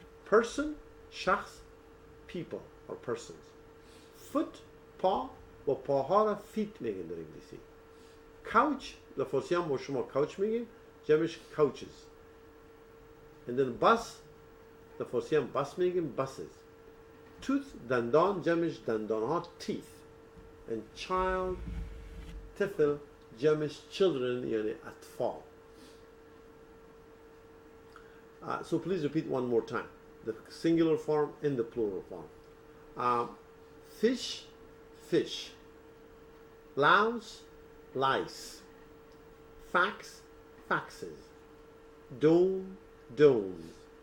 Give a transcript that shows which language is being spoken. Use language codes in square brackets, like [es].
[en] person شخص، people or persons. [fa] foot پا و پاها را feet میگن در انگلیسی. couch در فارسی هم با شما couch میگیم، جمعش couches. [en] and then bus [fa] در فارسی هم [en] bus [fa] میگیم [en] buses. [fa] tooth دندان، جمعش دندان ها teeth. and child طفل جمعش children یعنی اطفال. [en] So please repeat one more time the singular form and the plural form. Fish, fish. Louse, lice. Fax, faxes. Dome, domes.